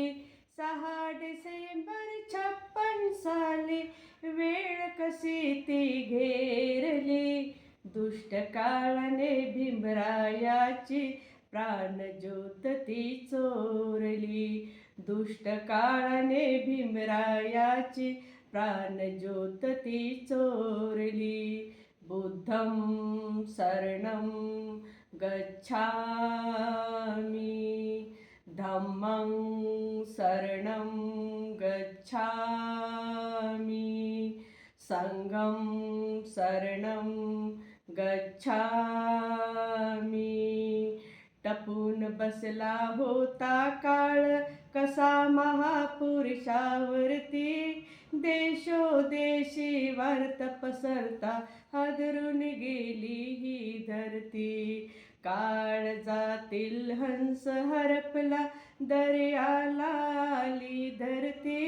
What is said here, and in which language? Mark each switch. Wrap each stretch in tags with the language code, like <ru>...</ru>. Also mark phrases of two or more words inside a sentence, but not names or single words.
<mr>6 डिसेंबर 56 साली वेळ कशी ती घेरली. दुष्ट काळाने भीमरायाची प्राणज्योत ती चोरली. दुष्ट काळाने भीमरायाची प्राणज्योत ती चोरली.</mr> <pi>बुद्धं शरणं गच्छामि, धम्मं शरणं गच्छामि, संघं शरणं गच्छामि.</pi> <mr>टपून बसला होता काळ कसा महापुरुषावरती. देशोदेशी वार्ता पसरता हादरून गेली ही धरती. काळजातील हंस हरपला दर्याला आली धरती.</mr>